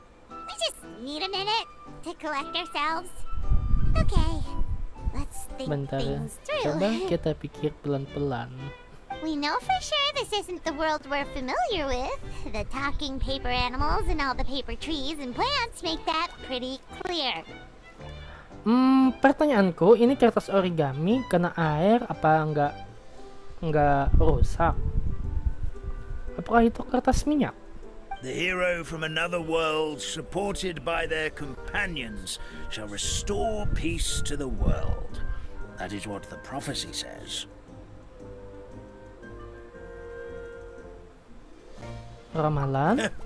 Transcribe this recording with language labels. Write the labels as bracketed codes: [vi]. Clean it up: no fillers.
[en] We just need a minute to collect ourselves. Okay, let's think [id] Bentar ya. [en] things through. [id] Coba kita pikir pelan-pelan. [en] We know for sure this isn't the world we're familiar with. The talking paper animals and all the paper trees and plants make that pretty clear. [id] Pertanyaanku, ini kertas origami kena air apa enggak rusak? Apakah itu kertas minyak? [en] The hero from another world, supported by their companions, shall restore peace to the world. That is what the prophecy says. [id] Ramalan?